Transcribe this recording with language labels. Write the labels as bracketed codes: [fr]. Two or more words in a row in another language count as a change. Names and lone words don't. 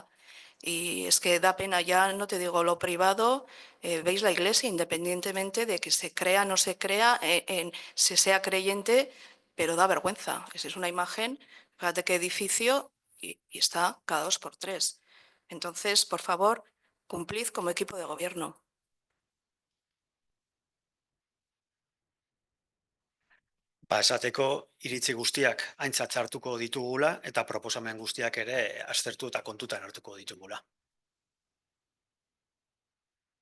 [es] Y es que da pena, ya no te digo lo privado, veis la iglesia, independientemente de que se crea o no se crea, se sea creyente, pero da vergüenza. Es una imagen, fíjate qué edificio, y está cada 2 por 3. Entonces, por favor, cumplid como equipo de gobierno. [eu] Esateko iritzi guztiak aintzat hartuko ditugula eta proposamen guztiak ere aztertu eta kontutan hartuko ditugula.